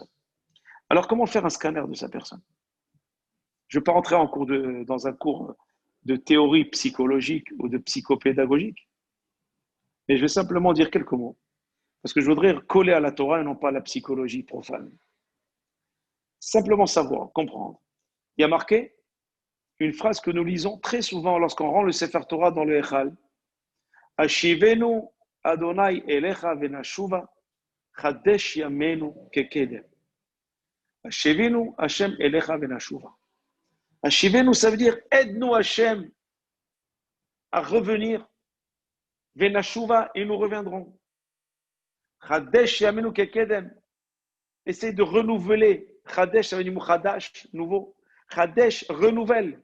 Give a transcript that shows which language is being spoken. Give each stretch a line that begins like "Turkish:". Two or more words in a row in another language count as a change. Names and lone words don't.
French: Alors, comment faire un scanner de sa personne? Je ne vais pas rentrer dans un cours de théorie psychologique ou de psychopédagogique, mais je vais simplement dire quelques mots, parce que je voudrais coller à la Torah et non pas à la psychologie profane. Simplement savoir, comprendre. Il y a marqué une phrase que nous lisons très souvent lorsqu'on rend le
Hebrew: ספר תורה
French: dans le Echal.
Hebrew: השיבנו אדוני אליך ונשובה חדש ימינו כקדם. השיבנו השם אליך ונשובה. השיבנו,
French: ça veut dire aide-nous Hashem à revenir.
Hebrew: ונשובה,
French: et nous reviendrons.
Hebrew: חדש ימינו כקדם.
French: Essaye de renouveler. Chadesh, ça veut dire muchadash, nouveau. Chadesh, renouvelle.